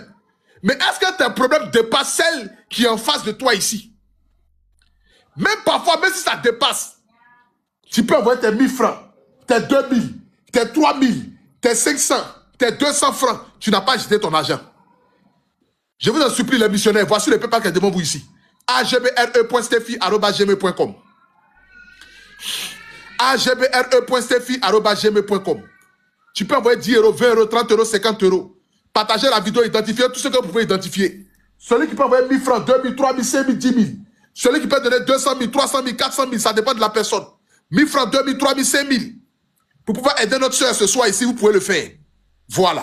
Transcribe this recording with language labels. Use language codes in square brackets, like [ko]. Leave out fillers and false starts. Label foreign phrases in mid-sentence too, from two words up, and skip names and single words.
[fr] Mais est-ce que tes problèmes dépassent celle qui est en face de toi ici? Même parfois, même si ça dépasse, tu peux envoyer tes 1000 francs, tes 2000, tes 3000, tes 500, tes 200 francs. Tu n'as pas jeté ton argent. Je vous en supplie, les missionnaires. Voici le PayPal qui est devant vous ici. agbre.steffi@gmail.com. agbre.steffi@gmail.com. Tu peux envoyer 10 euros, 20 euros, 30 euros, 50 euros. Partagez la vidéo, identifiez tout ce que vous pouvez identifier. Celui qui peut envoyer 1000 francs, 2000, 3000, 5000, 10 000. Celui qui peut donner 200 000, 300 000, 400 000, ça dépend de la personne. 1000 francs, 2000, 3000, 5000. Pour pouvoir aider notre soeur ce soir ici, vous pouvez le faire.